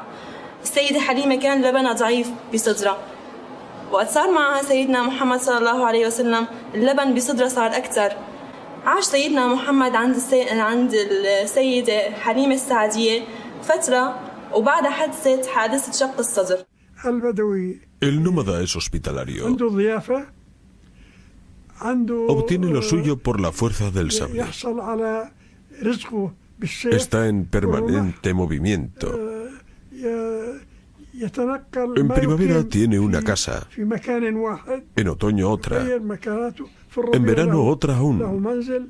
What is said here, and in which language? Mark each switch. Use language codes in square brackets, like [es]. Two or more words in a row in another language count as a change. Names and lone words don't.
[ar] السيدة حليمة كان لبنها ضعيف بصدرها، وقت صار معها سيدنا محمد صلى الله عليه وسلم اللبن بصدرها صار أكثر. عاش سيدنا محمد عند السيدة حليمة السعدية فترة وبعدها حدثت حادثة شق الصدر. [es] El nómada es hospitalario. obtiene lo suyo por la fuerza del sable. Está en permanente movimiento. En primavera tiene una casa, en otoño otra, en verano otra aún.